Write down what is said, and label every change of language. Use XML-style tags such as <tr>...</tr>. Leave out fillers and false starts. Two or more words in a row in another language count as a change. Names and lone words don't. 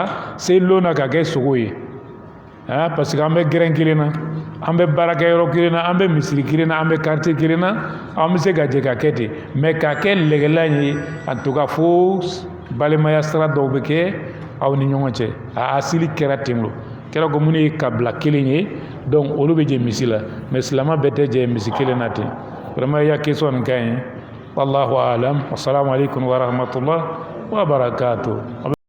<bm>selilon na ka kɛ sogo ye</bm> <fr>parce que</fr> <bm>an bɛ gɛrɛn kelen na an bɛ baarakɛyɔrɔ kelen na an bɛ misiri kelen na an bɛ quartier kelen na an bɛ se ka jɛ ka kɛ ten mais ka kɛ lɛgɛlɛ ye</bm> <fr>en tout cas</fr> <bm>fo balimaya sira dɔw bɛ kɛ aw ni ɲɔgɔn cɛ a asili kɛra ten lo kɛra ko minnu ye kabila kelen ye donc olu bɛ jɛ misi la mais silamɛ bɛɛ tɛ jɛ misi kelen na ten vraiment i ya question nin ka ɲi</bm> <ar>والله أعلم السلام عليكم ورحمة الله وبركاته</ar>